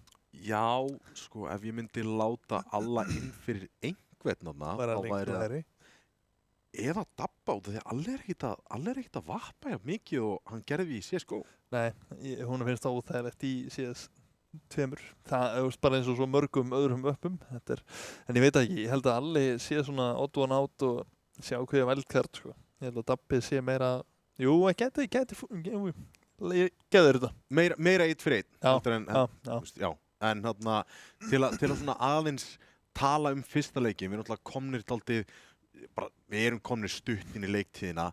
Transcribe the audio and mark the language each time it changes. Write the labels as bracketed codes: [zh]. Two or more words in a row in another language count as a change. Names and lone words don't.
[is] Já, sko, ef ég myndi láta Alla inn fyrir einhvern þarna, þá væri það eða Dabba út af því að Alle er ekkert að vappa hjá mikið og hann gerði í CSGO. Nei, hún finnst það óþægilegt í CS2. Það er bara eins og svo mörgum öðrum öppum. En ég veit ekki, ég held að Alle sé svona [en] odd one out [is] og sé ákveðið wildcard, sko. Ég held að Dabbi sé meira, jú, ég getur þetta. Meira 1 fyrir 1. Já. En þarna, til að svona aðeins tala um fyrsta leikin, við erum náttúrulega komnir dálítið, við erum komnir stutt inn í leiktíðina.